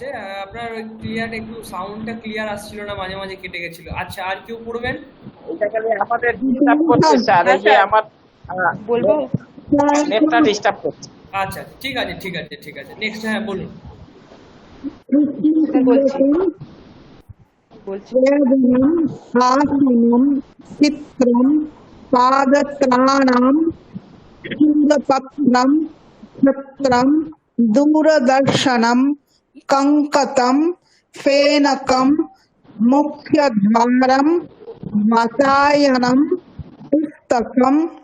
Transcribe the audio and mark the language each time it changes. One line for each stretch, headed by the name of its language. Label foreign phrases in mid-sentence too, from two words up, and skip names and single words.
Bangla: আপনার ওই ক্লিয়ার একটু সাউন্ডটা ক্লিয়ার আসছিল না, মাঝে মাঝে কেটে গেছিল। আচ্ছা আর কেউ পড়বেন? এটা খালি আমাদের ডিস্টার্ব করছে স্যার, এই যে আমার বলবো নেটটা ডিস্টার্ব করছে। আচ্ছা ঠিক আছে ঠিক আছে ঠিক আছে নেক্সট হ্যাঁ বলুন। বলছি।
Sanskrit: वेदनम् आसनम् चित्रम् पादत्राणम् क्षुरपत्रम् छत्रम् दूरदर्शनम् कङ्कतम् फेनकम् मुख्यद्वारम् वातायनम् पुस्तकम्